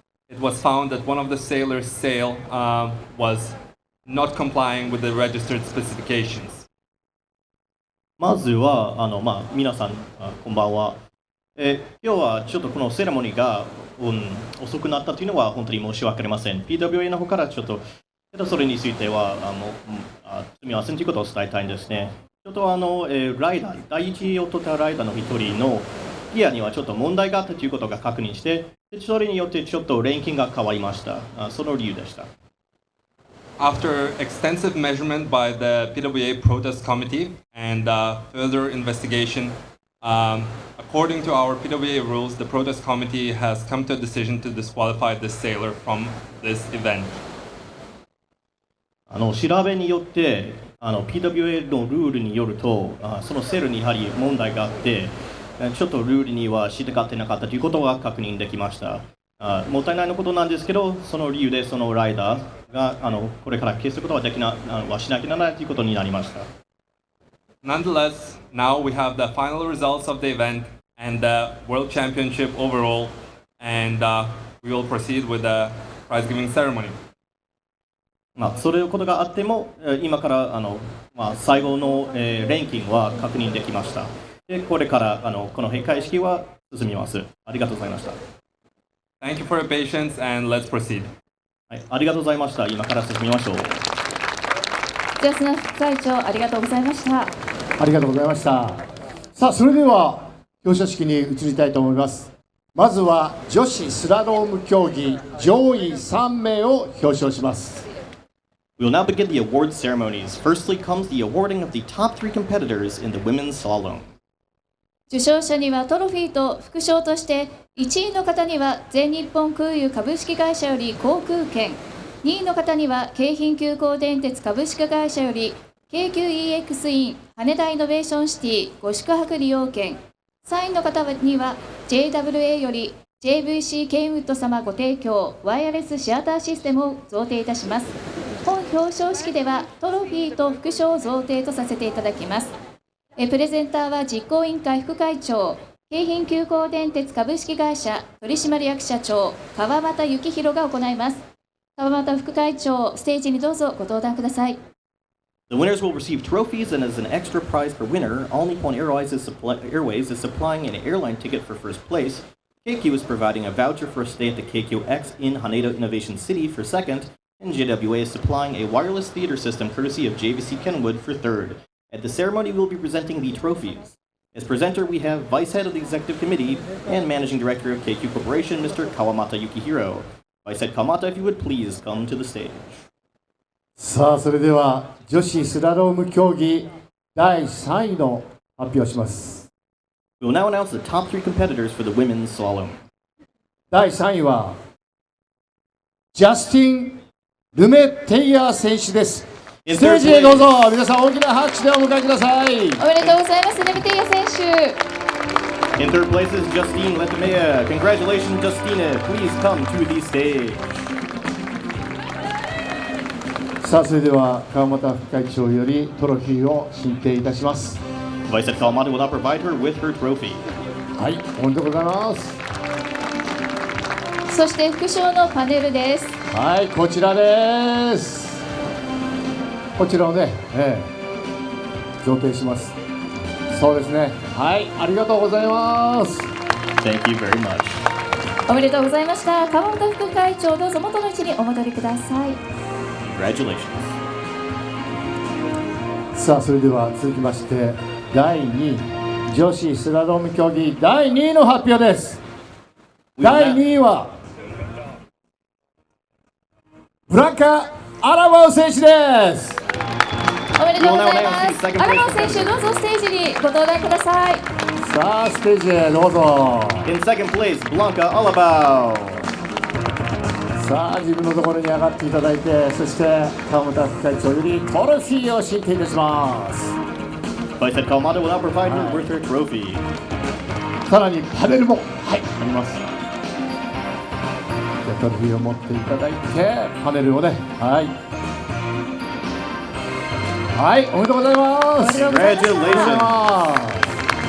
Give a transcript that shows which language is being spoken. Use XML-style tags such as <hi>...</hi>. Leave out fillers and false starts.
<en>It was found that one of the sailors' sail was not complying with the registered specifications.</en> <ja>まずは皆さんこんばんは。今日はちょっとこのセレモニーが、遅くなったというのは本当に申し訳ありません。 PWA の方からちょっとそれについてはすみませんということを伝えたいんですね。ちょっとライダー、第一を取ったライダーの一人のギアにはちょっと問題があったということが確認して、それによってちょっとランキングが変わりました。その理由でした。</ja> <en>After extensive measurement by the PWA protest committee and further investigation, according to our PWA rules, the protest committee has come to a decision to disqualify this sailor from this event.</en> <ja>調べによって、PWA のルールによると、そのセールにやはり問題があって、ちょっとルールには従ってなかったということが確認できました。もったいないのことなんですけど、その理由でそのライダーがこれから消すことはしなきゃならないということになりました。</ja> <en>Nonetheless, now we have the final results of the event and the World Championship overall, and we will proceed with the prize giving ceremony.</en> <ja>そういうことがあっても、今から最後の、ランキングは確認できました。で、これからこの閉会式は進みます。ありがとうございました。</ja> <en>Thank you for your patience, and let's proceed.</en> <ja>はい、ありがとうございました。今から進みましょう。ジャスナ副会長、ありがとうございました。ありがとうございました。さあ、それでは表彰式に移りたいと思います。まずは女子スラローム競技上位3名を表彰します。</ja> <en>We will now begin the award ceremonies. Firstly comes the awarding of the top 3 competitors in the women's slalom.</en> <ja>受賞者にはトロフィーと副賞として1位の方には全日本空輸株式会社より航空券、2位の方には京浜急行電鉄株式会社より京急 EX イン羽田イノベーションシティご宿泊利用券、3位の方には JWA より JVC ケンウッド様ご提供ワイヤレスシアターシステムを贈呈いたします。本表彰式ではトロフィーと副賞を贈呈とさせていただきます。プレゼンターは実行委員会副会長、京浜急行電鉄株式会社取締役社長川俣幸宏が行います。川俣副会長、ステージにどうぞご登壇ください。</ja> <en>The winners will receive trophies, and as an extra prize per winner, All Nippon Airways is supplying an airline ticket for first place. KQ is providing a voucher for a stay at the KQX in Haneda Innovation City for second, and JWA is supplying a wireless theater system courtesy of JVC Kenwood for third. At the ceremony, we'll be presenting the trophies. As presenter, we have Vice Head of the Executive Committee and Managing Director of KQ Corporation, Mr. Kawamata Yukihiro. Vice Head Kawamata, if you would please come to the stage.</en> <ja>さあ、それでは女子スラローム競技第3位の発表をします。</ja> <en>We will now announce the top 3 competitors for the women's slalom.</en> <ja>第3位はジャスティン・ルメテイヤー選手です。ステージへどうぞ。皆さん大きな拍手でお迎えください。おめでとうございます、ルメテイヤ選手。</ja> <en>In third place is Justine Letemeya. Congratulations, Justine. Please come to the stage.</en> <ja>さあ、それでは川俣副会長よりトロフィーを進呈いたします。</ja> <en>Vice Head Kawamata will now provide her with her trophy.</en> <ja>はい、おめでとうございます。そして副賞のパネルです。はい、こちらです。こちらをね、贈呈します。そうですね。はい、ありがとうございます。</ja> <en>Thank you very much.</en> <ja>おめでとうございました。川本副会長、どうぞ元の位置にお戻りください。</ja> <en>Congratulations.</en> <ja>さあ、それでは続きまして第2位女子スラローム競技第2位の発表です。第2位はブランカ・アラバウ選手です。おめでとうございます。アラバウ選手、どうぞステージにご登壇ください。さあ、ステージへどうぞ。</ja> <en>In second place, Blanca Alabao.</en> <ja>さあ、自分のところに上がっていただいて、そして川本副会長よりトロフィーを進呈いたします。</ja> <en>Vice Head Kawamata will now provide her with her trophy.</en> <ja>さらにパネルも、はい、あります。じゃあトロフィーを持っていただいてパネルをね、はい、はい、おめでとうございます。</ja> <en>Congratulations.</en>